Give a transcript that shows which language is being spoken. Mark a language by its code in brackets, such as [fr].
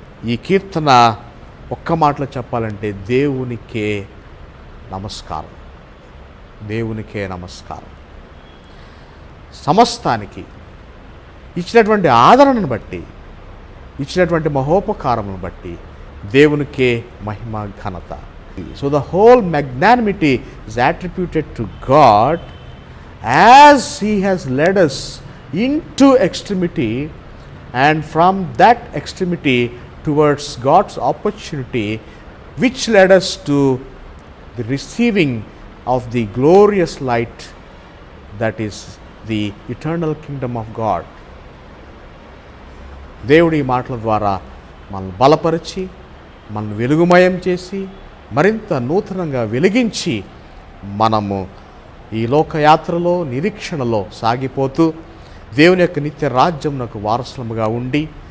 [te] ఈ కీర్తన ఒక్క మాటలో చెప్పాలంటే దేవునికే నమస్కారం, దేవునికే నమస్కారం. సమస్తానికి ఇచ్చినటువంటి ఆదరణను బట్టి, ఇచ్చినటువంటి మహోపకారమును బట్టి దేవునికే మహిమ ఘనత. [en] So the whole magnanimity is attributed to God as He has led us into extremity, and from that extremity towards God's opportunity, which led us to the receiving of the glorious light that is the eternal kingdom of God. [te] దేవుడి మాటల ద్వారా మనల్ని బలపరిచి, మనల్ని వెలుగుమయం చేసి, మరింత నూతనంగా వెలిగించి, మనము ఈ లోకయాత్రలో నిరీక్షణలో సాగిపోతూ దేవుని యొక్క నిత్య రాజ్యమునకు వారసులముగా ఉండి,